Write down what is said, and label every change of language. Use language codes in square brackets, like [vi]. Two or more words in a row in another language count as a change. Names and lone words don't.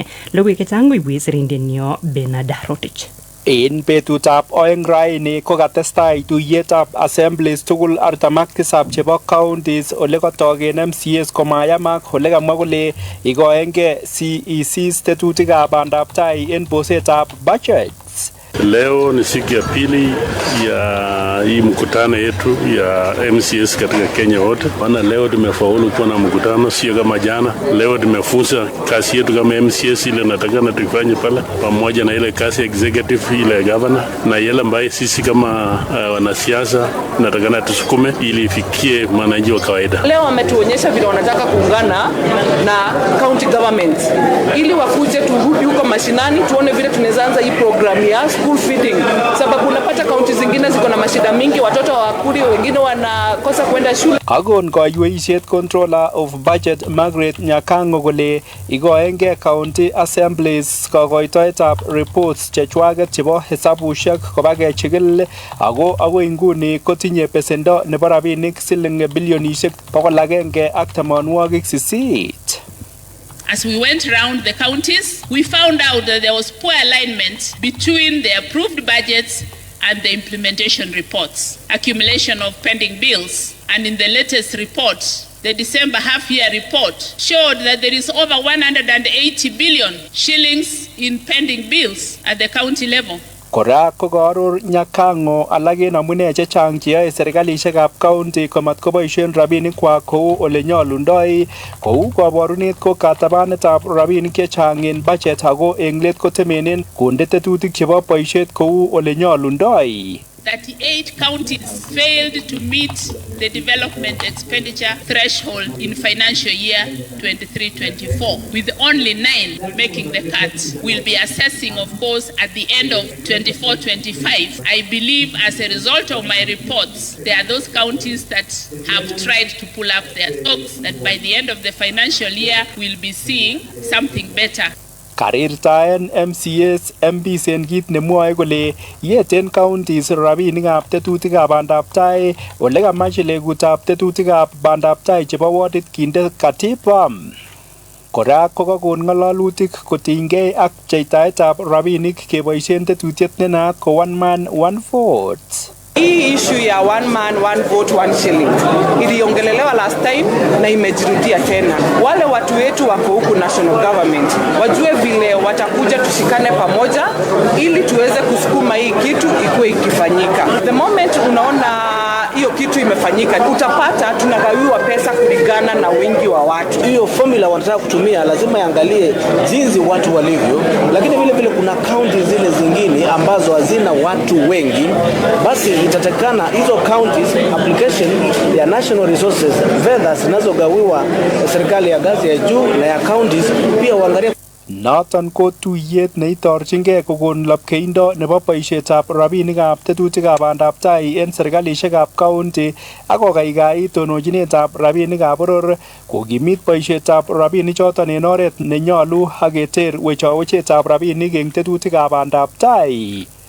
[kln] Logoiwek chechang koibwech sirindenyo Bernard Rotich. En betutab oeng raini ko katestai tuyetab assemblies tugul 47 chebo counties ole katogen MCAs komayamak ole kamwa kole igoenge CECs tetutikab bandab tai en bosetab budget. [sw] Leo ni siku ya pili ya hii mkutano yetu ya MCS katika Kenya wote. Wana leo tumefaulu kuwa na mkutano, sio kama jana. Leo tumefunza kazi yetu kama MCS ile natakana tufanye pale, pamoja na ile kazi executive ile governor na yale ambaye sisi kama wanasiasa natakana tusukume ili ifikie mwananchi wa kawaida. Leo wametuonyesha vile wanataka kuungana na [en] county government [sw] ili wakuje turudi huko mashinani tuone vile tunaweza anza hii program ya [en] school feeding, [sw] sababu unapata kaunti zingine ziko na mashida mingi, watoto hawakuli, wengine wanakosa kwenda shule. [kln] Agon kaiweisiet [en] controller of budget [kln] Margaret Nyakango kole igoenge county assemblies kakoitoetab reports chechwaget chebo hesabushek kobakechigil ago agoi nguni kotinye pesendo nebo rabinik siling bilionisiek 188. [en] As we went around the counties, we found out that there was poor alignment between the approved budgets and the implementation reports, accumulation of pending bills, and in the latest report, the December half-year report showed that there is over 180 billion shillings in pending bills at the county level. [kln] Kora ko kaaror Nyakango alage namune chechang cheyoe serikalisiekab county komat koboisien rabinikwak kou ole nyolundoi, kou kaborunet ko katabanetab rabinik chechang en budget ago eng let kotemenen konde tetutik chebo boisiet kou ole nyolundoi. [en] 38 counties failed to meet the development expenditure threshold in financial year 23-24, with only 9 making the cut. We'll be assessing, of course, at the end of 24-25. I believe as a result of my reports, there are those counties that have tried to pull up their stocks, that by the end of the financial year, we'll be seeing something better. [kln] Karirtaen MCAs MPs en kit nemwoe kole yeten counties rabinikab tetutikab bandab tai ole kamach legutab tetutikab bandab tai chebo wardit kinde katiba. Kora ko kakon ng'alalutik kotinygei ak pcheitaetab rabinik keboisien tetutiet nenaat ko [en] one man one vote. [sw] Hii issue ya [en] one man one vote one shilling [sw] iliongelelewa [en] last time [sw] na imejirudia tena. Wale watu wetu wako huku [en] national government [sw] wajue vile watakuja tushikane pamoja ili tuweze kusukuma hii kitu ikuwe ikifanyika. [en] The moment [sw] unaona hiyo kitu imefanyika, utapata tunagawiwa pesa kulingana na wingi wa watu. Hiyo formula wanataka kutumia lazima iangalie jinsi watu walivyo, lakini vile vile kuna counties zile zingine ambazo hazina watu wengi, basi itatakana hizo [en] counties application [sw] ya [en] national resources [sw] fedha zinazogawiwa serikali ya ngazi ya juu na ya counties pia uangalie. [kln] Noton ko tuyet neitorchingei kokon lapkeindo nebo boisietab rabinikab tetutikab bandab tai en serikalisiekab county ak kokaikai tonochinetab rabinikab boror kokimit boisietab rabinichoton en oret nenyolu ak keter wechowechetab rabinik eng tetutikab bandab tai.